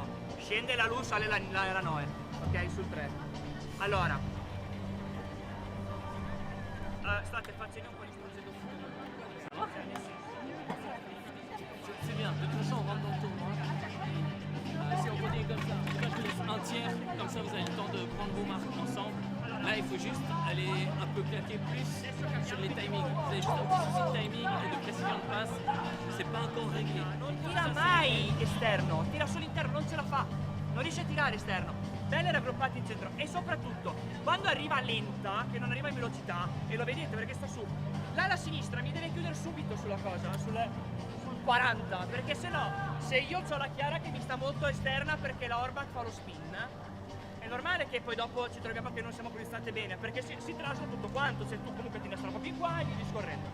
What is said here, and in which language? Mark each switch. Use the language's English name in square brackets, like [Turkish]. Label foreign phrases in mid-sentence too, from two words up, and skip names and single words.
[Italian] Scende la luce, sale la Noe. Ok, sul 3. Allora. State facendo un po' di procedura. [French] C'est bien, de toute façon on rentre dans le tournoi. Si on continue comme ça, je vous laisse un tiers, comme ça vous avez le temps de prendre vos marques ensemble. Là il faut juste aller un peu claquer plus sur les timings. Vous avez juste un petit souci de timing et de précision de passe, c'est pas encore réglé. [Italian] Non tira mai esterno, tira solo interno, non ce la fa. Non riesce a tirare esterno. Belle raggruppate in centro e soprattutto quando arriva lenta, che non arriva in velocità, e lo vedete perché sta su, là alla sinistra mi deve chiudere subito sulla cosa, sul 40, perché se no, se io ho la Chiara che mi sta molto esterna perché la Orbach fa lo spin, è normale che poi dopo ci troviamo che non siamo posizionate bene, perché si trasla tutto quanto, se tu comunque ti nastra un po' più in qua e via discorrendo.